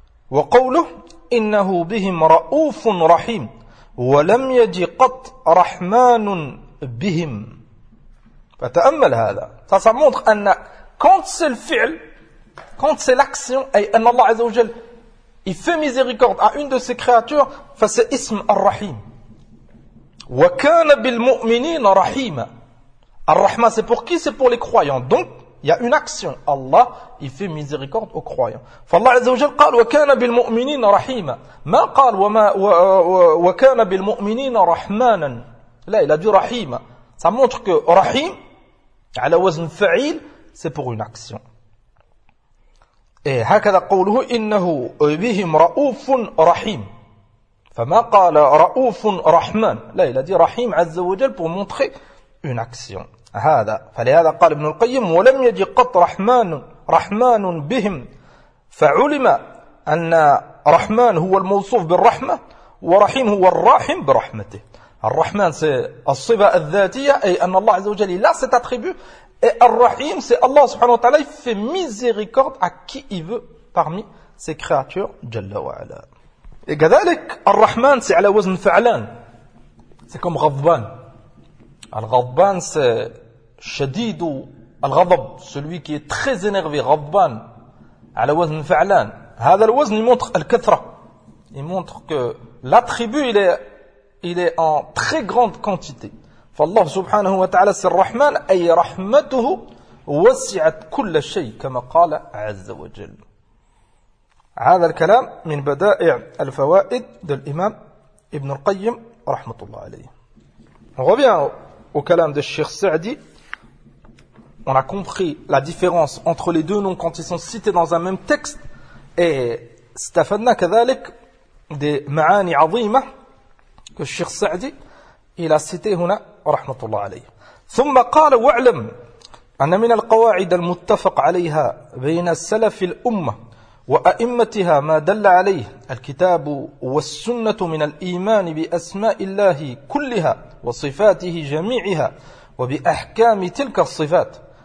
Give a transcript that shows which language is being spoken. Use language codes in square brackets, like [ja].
[ar] وقوله إنه بهم رؤوف رحيم ولم يجي قط رحمن بهم فتأمل هذا [fr] ça montre [ar] أن [fr] quand c'est le [ar] فعل [fr] quand c'est l'action [ar] أي أن الله عز وجل [fr] il fait miséricorde à une de ses créatures [ar] فسي اسم الرحيم وَكَانَ بِالْمُؤْمِنِينَ رَحِيمًا الرحمن [fr] c'est pour qui? C'est pour les croyants. Donc, il y a une action. Allah, il fait miséricorde aux croyants. [ar] فالله عز وجل قال وَكَانَ بِالْمُؤْمِنِينَ رَحِيمًا ما قال وَكَانَ بِالْمُؤْمِنِينَ رَحْمَانًا لا, [fr] il a dit [ar] رَحِيمًا [fr] ça montre que [ar] رَحِيم على وزن فعيل [fr] c'est pour une action. [ar] Et هكذا قوله إِنَّهُ بِهِمْ رَؤُوفٌ رَحِيمٌ فما قال رؤوف رحمن لا [fr] il a dit [ar] رحيم عز وجل [fr] pour montrer une action [ar] هذا فلهذا قال ابن القيم ولم يجي قط رحمن بهم فعلم أن رحمن هو الموصوف بالرحمة ورحيم هو الراحم برحمته [fr] Ar-Rahman, c'est As-Siba Al-Dhatiya, et en Allah Azza wa Jalla, il a cet attribut. Et Ar-Rahim, c'est Allah subhanahu wa ta'ala, il fait miséricorde à qui il veut parmi ses créatures. Jalla wa ala. Et Gadalik, Ar-Rahman, c'est ala wazn fa'alan. C'est comme Ghadban. Al-Ghadban, c'est [ar] Shadidu Al-Ghadab, [fr] celui qui est très énervé. Ghadban, [ar] ala wazn fa'alan. Hada al-wazn, [fr] il montre Al-Kathra. Il montre que l'attribut, il est en très grande quantité. [ar] فالله سبحانه وتعالى سر الرحمن أي رحمته وسعت كل شيء كما قال عز وجل. هذا الكلام من بدائع الفوائد للإمام ابن القيم رحمة الله عليه. [fr] On revient au كلام de Cheikh Saadi. On a compris la différence entre les deux noms quand ils sont cités dans un même texte et [ar] استفدنا كذلك [fr] des [ar] معاني عظيمة [fr] que Cheikh Saadi il a cité [ar] هنا رحمة الله عليه. ثم قال واعلم أن من القواعد المتفق عليها بين السلف الأمة وأئمتها ما دل عليه الكتاب والسنة من الإيمان بأسماء الله كلها وصفاته جميعها وبأحكام تلك الصفات